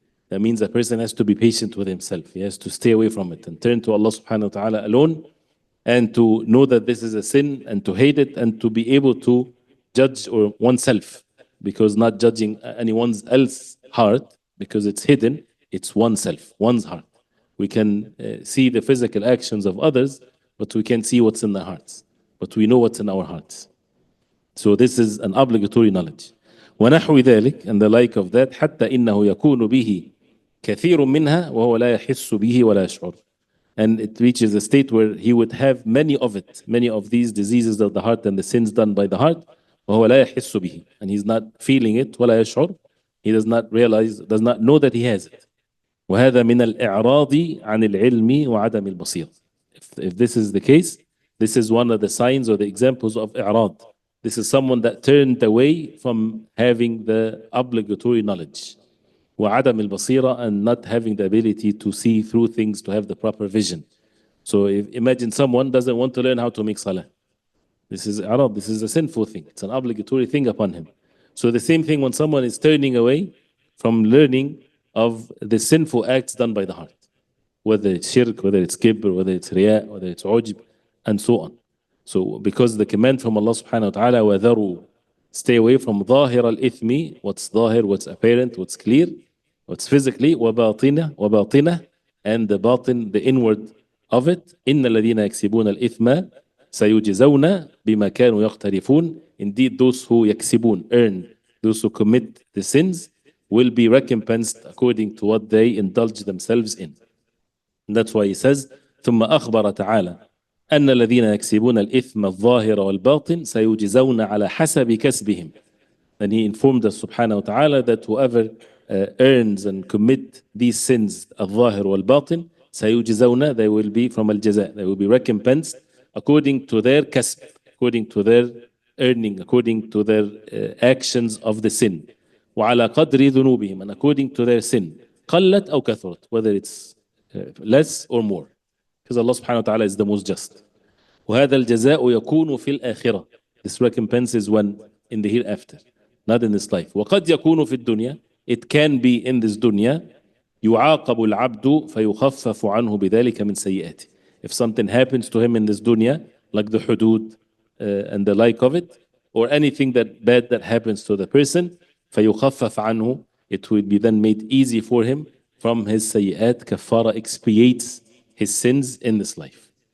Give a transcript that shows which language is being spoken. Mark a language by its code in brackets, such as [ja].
[en] That means a person has to be patient with himself. He has to stay away from it and turn to Allah subhanahu wa ta'ala alone, and to know that this is a sin and to hate it, and to be able to judge or oneself, because not judging anyone's else heart because it's hidden, it's oneself, one's heart. We can see the physical actions of others, but we can't see what's in their hearts. But we know what's in our hearts. So this is an obligatory knowledge. [ar] ونحو ذلك, [en] and the like of that, [ar] حتى إنه يكون به كثير منها وهو لا يحس به ولا يشعر. [en] And it reaches a state where he would have many of it, many of these diseases of the heart and the sins done by the heart, [ar] وهو لا يحس به, [en] and he's not feeling it, [ar] ولا يشعر, [en] he does not realize, does not know that he has it. [ar] وهذا من الإعراض عن العلم وعدم البصيرة. [en] If this is the case, this is one of the signs or the examples of إعراض. This is someone that turned away from having the obligatory knowledge. [ar] وعدم البصيرة, [en] and not having the ability to see through things, to have the proper vision. So imagine someone doesn't want to learn how to make salah. This is i'rad, this is a sinful thing. It's an obligatory thing upon him. So the same thing when someone is turning away from learning of the sinful acts done by the heart. Whether it's shirk, whether it's kibr, whether it's riya, whether it's ujb, and so on. So because the command from Allah subhanahu wa ta'ala, [ar] وَذَرُوا, [en] stay away from [ar] ظاهر الإثم, [en] what's [ar] ظاهر, [en] what's apparent, what's clear, what's physically, [ar] وباطنة, [en] and the batin, the inward of it. [ar] إن الذين يكسبون الإثم سيجزون بما كانوا يقترفون. [en] Indeed, those who يكسبون, earn, those who commit the sins, will be recompensed according to what they indulge themselves in. And that's why he says, [ar] ثم أخبر تعالى أن الذين يكسبون الإثم الظاهر والباطن سيجزون على حسب كسبهم. [en] And he informed us subhanahu wa ta'ala that whoever earns and commit these sins [ar] الظاهر والباطن سيجزون, [en] they will be from [ar] الجزاء, [en] they will be recompensed according to their kasb, according to their earning, according to their actions of the sin. [ar] وعلى قدر ذنوبهم, [en] and according to their sin. [ar] قلت أو كثرت, [en] whether it's less or more. Because Allah subhanahu wa ta'ala is the most just. [ar] وهذا الجزاء يكون في الآخرة. [en] This recompense is when? In the hereafter, not in this life. [ar] وقد يكون في الدنيا, [en] it can be in this dunya. [ar] يعاقب العبد فيخفف عنه بذلك من سيئاته. [en] If something happens to him in this dunya, like the hudud and the like of it, or anything that bad that happens to the person, [ar] فيخفف عنه, [en] it will be then made easy for him from his sayyat. Kafara expiates his sins in this life.